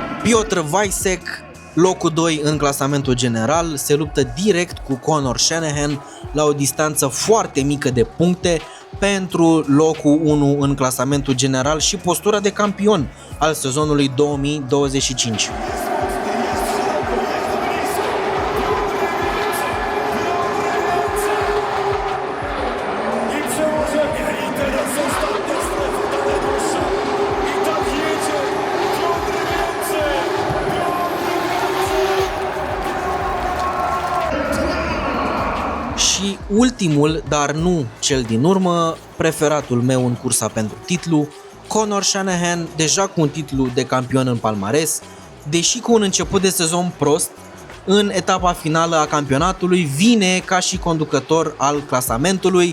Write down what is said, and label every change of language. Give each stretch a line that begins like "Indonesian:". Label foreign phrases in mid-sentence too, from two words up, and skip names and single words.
Romanian: Piotr Weissek, locul 2 în clasamentul general, se luptă direct cu Conor Shanahan la o distanță foarte mică de puncte pentru locul 1 în clasamentul general și postura de campion al sezonului 2025.
Polish: I przełożenie i teraz ostatnia strefa dalej dłuższa. I tak jedzie Piotr Więcej.
Romanian: Și ultimul, dar nu cel din urmă, preferatul meu în cursa pentru titlu, Conor Shanahan, deja cu un titlu de campion în palmares, deși cu un început de sezon prost, în etapa finală a campionatului vine ca și conducător al clasamentului.